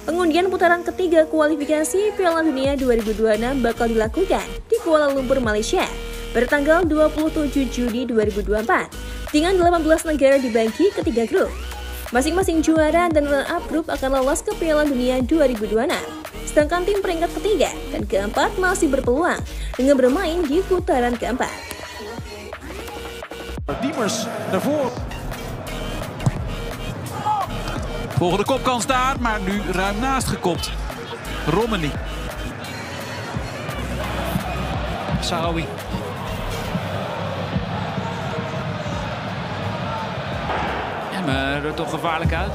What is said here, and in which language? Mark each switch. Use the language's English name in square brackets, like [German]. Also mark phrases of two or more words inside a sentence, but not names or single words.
[Indonesian] Pengundian putaran ketiga kualifikasi Piala Dunia 2026 bakal dilakukan di Kuala Lumpur, Malaysia, bertanggal 27 Juni 2024, dengan 18 negara dibagi ke 3 grup. Masing-masing juara dan runner-up grup akan lolos ke Piala Dunia 2026, sedangkan tim peringkat ketiga dan keempat masih berpeluang dengan bermain di putaran keempat. [Dutch] Diemers naar voren. Volgende kop kan staan, maar nu ruim naast gekopt. Romani. Sahawi. Maar er toch gevaarlijk uit.